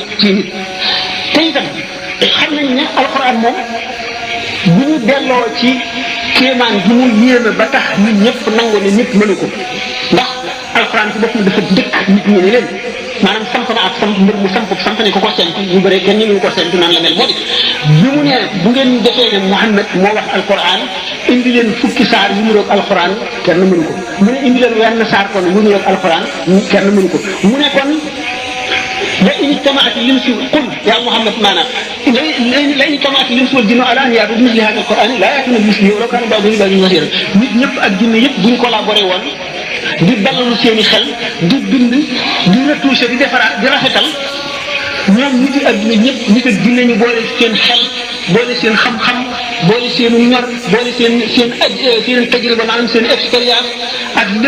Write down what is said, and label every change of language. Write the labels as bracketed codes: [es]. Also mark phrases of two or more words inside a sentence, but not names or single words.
[wo] ci nit te itam xam nañ ne alxuraan moom bu ñu delloo ci kéemaan gi mu yéeme ba tax nit ñëpp nangu ne nit mënu ko ndax alxuraan ci boppam dafa dëkk nit ñi ne leen maanaam samp na ak samp mbir mu samp ne ko sent ñu bëri kenn ñu ko sent naan la mel moo di bi mu nee bu ngeen defee ne Muhammad moo wax alxuraan indi leen fukki saar yu mu roog alxuraan kenn mënu ko mu ne indi leen wenn saar kon yu mu roog alxuraan kenn mënu ko mu ne kon [ar] لئن اجتمعت الانس قل يا محمد معنا لئن اجتمعت الانس والجن على ان ياتوا بمثل هذا القران لا ياتون بمثله ولو كان بعضهم لبعض ظهيرا [wo] nit ñëpp ak jinne yëpp buñ collaboré woon di dalalu seeni xel di bind di retouché di defaraat di rafetal ñoom nit yi adduna ñëpp nit ak jinne ñu boole seen xel boole seen xam-xam boole seen ñor boole seen tajriba maanaam seen expérience ak lépp